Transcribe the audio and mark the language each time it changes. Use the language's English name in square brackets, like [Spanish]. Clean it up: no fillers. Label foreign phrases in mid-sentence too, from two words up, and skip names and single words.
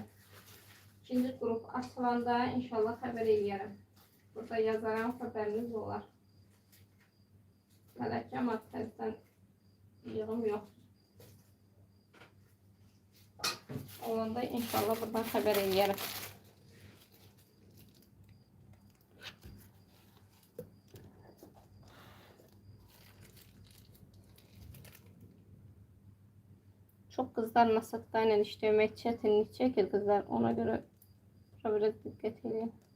[Azerbaijani] İkinci qrup açılanda inşallah xəbər eləyərəm. Burada yazaram, xəbəriniz olar. Mələkə maddədən yığım yoxdur. Olanda inşallah buradan xəbər eləyərəm. [Turkish] Çok kızlar nasatkayla işlemek çetinlik çekir kızlar. Ona göre biraz dikkat edin.